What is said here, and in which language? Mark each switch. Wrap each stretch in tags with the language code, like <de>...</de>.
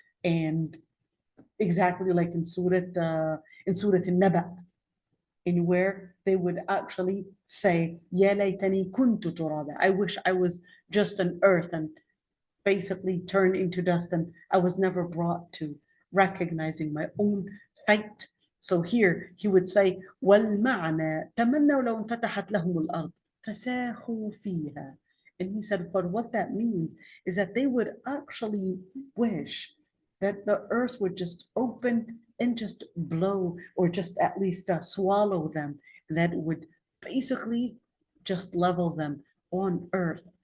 <en>And exactly like in Surah al-Naba, in where they would actually say,</en> <ar>Ya laytani kuntu turaba.</ar> <en>I wish I was just an earth and basically turned into dust, and I was never brought to recognizing my own fate. So here he would say,</en> <ar>وَالْمَعْنَى تَمَنَّوْا لَوْ انْفَتَحَتْ لَهُمُ الْأَرْضِ فَسَاخُوا فِيهَا.</ar> <en>And he said, but what that means is that they would actually wish that the earth would just open and just blow, or just at least swallow them, that would basically just level them on earth.</en>